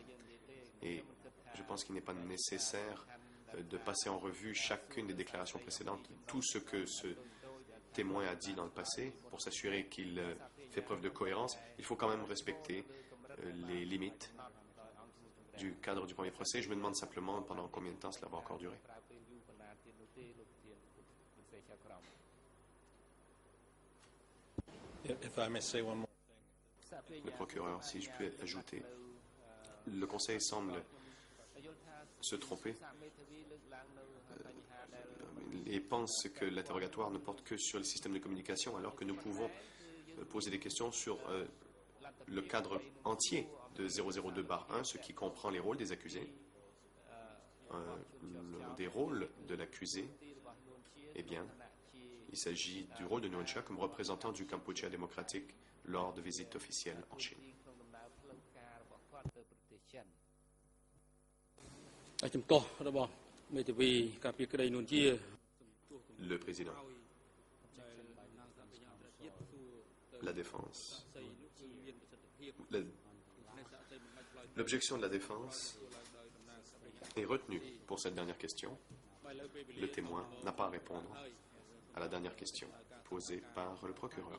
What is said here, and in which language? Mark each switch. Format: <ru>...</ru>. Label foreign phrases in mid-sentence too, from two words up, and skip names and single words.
<fr>Et je pense qu'il n'est pas nécessaire de passer en revue chacune des déclarations précédentes, tout ce que ce témoin a dit dans le passé, pour s'assurer qu'il fait preuve de cohérence. Il faut quand même respecter les limites du cadre du premier procès. Je me demande simplement pendant combien de temps cela va encore durer.</fr> <en>If I may say one more.</en> <fr>Le procureur, si je peux ajouter, le Conseil semble se tromper et pense que l'interrogatoire ne porte que sur le système de communication, alors que nous pouvons poser des questions sur le cadre entier de 002/1, ce qui comprend les rôles des accusés, des rôles de l'accusé, eh bien, Il s'agit du rôle de Nguyen Chia comme représentant du Kampuchea démocratique lors de visites officielles en Chine.</fr> <km>ជំទាស់របស់មេធាវីការពារក្តីនួនជា</km> <fr>Le président. La défense. L'objection de la défense est retenue pour cette dernière question. Le témoin n'a pas à répondre à la dernière question posée par le procureur.</fr>